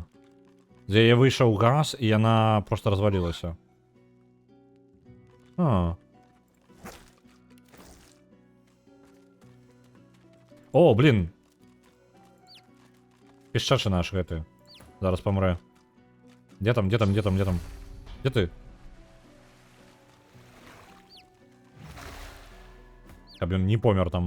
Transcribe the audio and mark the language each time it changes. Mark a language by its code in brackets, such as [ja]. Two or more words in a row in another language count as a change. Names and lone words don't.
[be] З яе выйшаў газ, і яна просто развалілася. [ru] О, блин. [be] Пішчачы наш гэты. Зараз памрэ. [ru] Где там? Где ты? [be] Каб ён не помер там.